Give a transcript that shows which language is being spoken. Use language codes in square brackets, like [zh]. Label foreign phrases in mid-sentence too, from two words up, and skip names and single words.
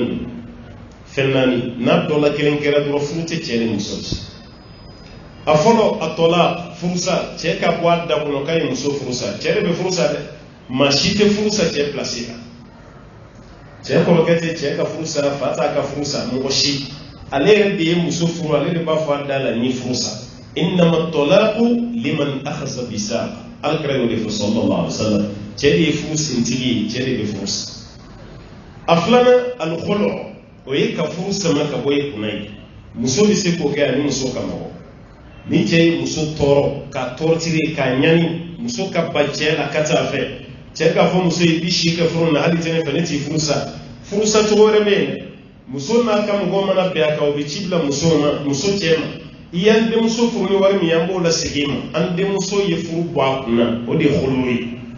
[bm] naani n'a dɔ la kelen kɛra dɔrɔn furu tɛ cɛ ni muso cɛ a fɔlɔ a tɔ la furusa cɛ ka bɔ a da kɔnɔ k'a ye muso furusa cɛ de bɛ furusa dɛ maa si tɛ furusa cɛ pilasi la cɛ kɔrɔkɛ tɛ cɛ ka furusa fa t'a ka furusa mɔgɔ si ale yɛrɛ de ye muso furu ale de b'a fɔ a da la ni furusa [ar] إنما الطلاق لمن أخذ بالساق [bm] alakira y'o de fɔ [ar] صلى الله عليه وسلم [bm] cɛ de ye furu sintigi ye cɛ de bɛ furusa a filanan alkhulu o ye ka furu sama ka bɔ i kunna ye muso bɛ se k'o kɛ ani muso ka mɔgɔ ni cɛ ye muso tɔɔrɔ ka tɔɔrɔtiri ka ɲani muso ka ba cɛ la ka taa fɛ cɛ k'a fɔ muso ye bi si kɛ furu na hali tɛ ne fɛ ne t'i furusa furusa cogo wɛrɛ bɛ yen dɛ muso n'a ka mɔgɔ mana bɛn a kan o bɛ ci bila muso cɛ ma i y'an denmuso furu ni wari min ye an b'o lasegin ma an denmuso ye furu bɔ a kunna o de ye holo ye